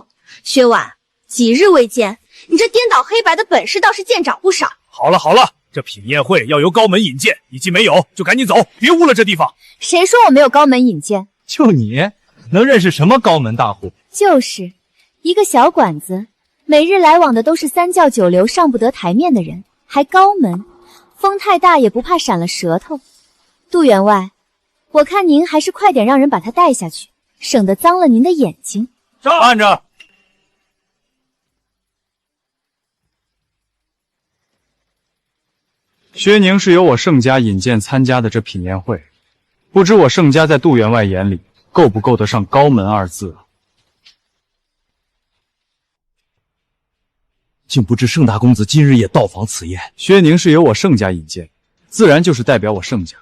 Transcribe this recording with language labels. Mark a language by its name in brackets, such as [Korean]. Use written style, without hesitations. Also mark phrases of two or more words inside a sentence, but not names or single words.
[Chinese] 薛婉，幾日未見，你這顛倒黑白的本事倒是見長不少。好了好了，這品宴會要由高門引薦，你既沒有，就趕緊走，別污了這地方。誰說我沒有高門引薦？就你能認識什麼高門大戶？就是一個小館子，每日來往的都是三教九流上不得台面的人，還高門，風太大也不怕閃了舌頭。杜員外，我看您還是快點讓人把他帶下去，省得髒了您的眼睛。按着。薛寧是由我盛家引薦參加的這品宴會，不知我盛家在杜員外眼裡夠不夠得上高門二字啊？竟不知盛大公子今日也到訪此宴。薛寧是由我盛家引薦，自然就是代表我盛家。